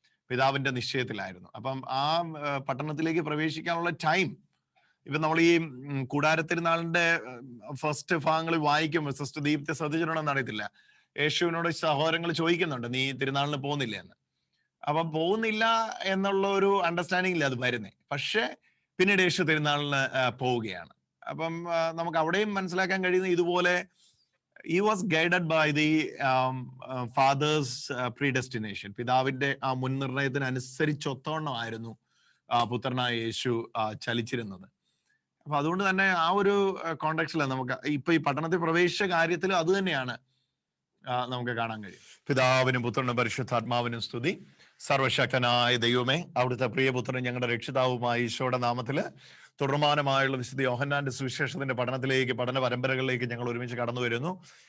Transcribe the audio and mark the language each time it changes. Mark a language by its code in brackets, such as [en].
[ml] പിതാവിന്റെ നിശ്ചയത്തിലായിരുന്നു. അപ്പം ആ പട്ടണത്തിലേക്ക് പ്രവേശിക്കാനുള്ള ടൈം ഇപ്പൊ നമ്മൾ ഈ കൂടാരത്തിരുന്നാളിന്റെ ഫസ്റ്റ് ഭാഗങ്ങൾ വായിക്കുമ്പോൾ സിസ്റ്റർ ദീപ്തി ശ്രദ്ധിച്ചിട്ടുണ്ടെന്ന് അറിയത്തില്ല, യേശുവിനോട് സഹോദരങ്ങൾ ചോദിക്കുന്നുണ്ട്, നീ തിരുനാളിന് പോകുന്നില്ല എന്ന്. അപ്പം പോകുന്നില്ല എന്നുള്ള ഒരു അണ്ടർസ്റ്റാൻഡിംഗില്ല അത് വരുന്നേ. പക്ഷെ പിന്നീട് യേശു തിരുനാളിന് പോവുകയാണ്. അപ്പം നമുക്ക് അവിടെയും മനസ്സിലാക്കാൻ കഴിയുന്ന ഇതുപോലെ [en] he was guided by the father's predestination. [ml] പിതാവിന്റെ ആ മുൻനിർണയത്തിനനുസരിച്ചൊത്തവണ്ണമായിരുന്നു പുത്രനായ യേശു ചലിച്ചിരുന്നത്. അപ്പൊ അതുകൊണ്ട് തന്നെ ആ ഒരു കോണ്ടെക്സ്റ്റിലാണ് നമുക്ക് ഇപ്പൊ ഈ പട്ടണത്തിൽ പ്രവേശിച്ച കാര്യത്തിലും അത് തന്നെയാണ് നമുക്ക് കാണാൻ കഴിയും. പിതാവിനും പുത്രനും പരിശുദ്ധാത്മാവിനും സ്തുതി. സർവശക്തനായ ദൈവമേ, അവിടുത്തെ പ്രിയപുത്രനും ഞങ്ങളുടെ രക്ഷിതാവുമായ ഈശോയുടെ നാമത്തില് തുടർമാനമായുള്ള വിശുദ്ധ യോഹന്നാന്റെ സുവിശേഷത്തിന്റെ പഠനത്തിലേക്ക്, പഠന പരമ്പരകളിലേക്ക് ഞങ്ങൾ ഒരുമിച്ച് കടന്നു വരുന്നു.